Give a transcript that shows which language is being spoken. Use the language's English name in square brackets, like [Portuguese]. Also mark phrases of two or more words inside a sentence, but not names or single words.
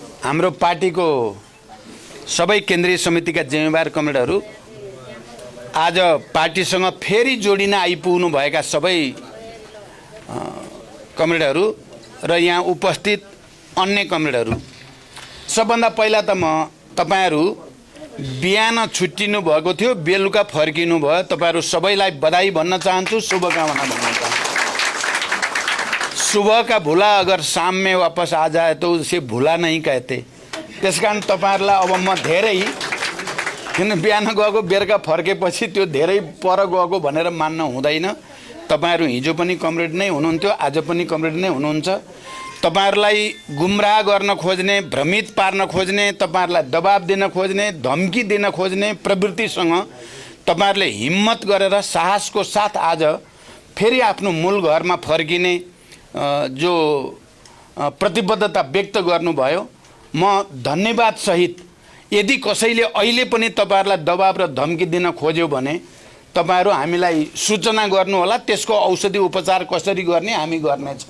[Nepali] हाम्रो पार्टीको सबै केन्द्रीय समितिका जिम्मेवार कमरेडहरू आज पार्टीसँग फेरि जोडिन आइपुग्नु भएका सबै कमरेडहरू र यहाँ उपस्थित अन्य कमरेडहरू, सबभन्दा पहिला त म तपाईहरू बिहान छुट्टिनु भएको थियो, बेलुका फर्किनु भयो, तपाईहरू सबैलाई बधाई भन्न चाहन्छु, शुभकामना भन्न चाहन्छु। [Hindi] सुबह का भूला अगर शाम में वापस आ जाए तो उसे भूला नहीं कहते। [Nepali] त्यस कारण तपाईहरुलाई अब म धेरै किन बिहान गएको बेलुका फर्केपछि त्यो धेरै पर गएको भनेर मान्न हुँदैन। तपाईहरु हिजो पनि कमरेड नै हुनुहुन्थ्यो, आज पनि कमरेड नै हुनुहुन्छ। तपाईहरुलाई गुमराह गर्न खोज्ने, भ्रमित पार्न खोज्ने, तपाईहरुलाई दबाब दिन खोज्ने, धम्की दिन खोज्ने प्रवृत्तिसँग तपाईहरुले हिम्मत गरेर साहसको साथ आज फेरि आफ्नो मूल घरमा फर्किने जो प्रतिबद्धता व्यक्त गर्नुभयो, म धन्यवाद सहित यदि कसैले अहिले पनि तपाईहरुलाई दबाब र धम्की दिन खोज्यो भने तपाईहरु हामीलाई सूचना गर्नु होला, त्यसको औषधि उपचार कसरी गर्ने हामी गर्नेछौँ।